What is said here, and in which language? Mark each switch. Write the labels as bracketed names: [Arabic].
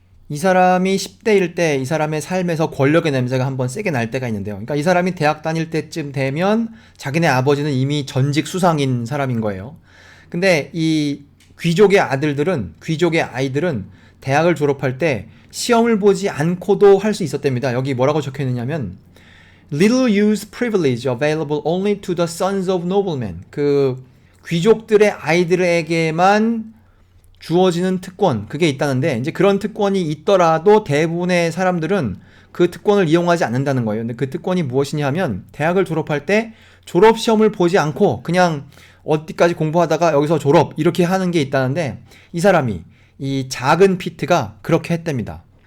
[Korean] 이 사람이 10대일 때 이 사람의 삶에서 권력의 냄새가 한번 세게 날 때가 있는데요. 그러니까 이 사람이 대학 다닐 때쯤 되면 자기네 아버지는 이미 전직 수상인 사람인 거예요. 근데 이 귀족의 아이들은 대학을 졸업할 때 시험을 보지 않고도 할 수 있었답니다. [English] 여기 뭐라고 적혀 있느냐면 Little use privilege available only to the sons of noblemen. [Korean] 그 귀족들의 아이들에게만 주어지는 특권, 그게 있다는데, 이제 그런 특권이 있더라도 대부분의 사람들은 그 특권을 이용하지 않는다는 거예요. 근데 그 특권이 무엇이냐 하면 대학을 졸업할 때 졸업시험을 보지 않고 그냥 어디까지 공부하다가 여기서 졸업 이렇게 하는 게 있다는데, 이 사람이 이 작은 피트가 그렇게 했답니다.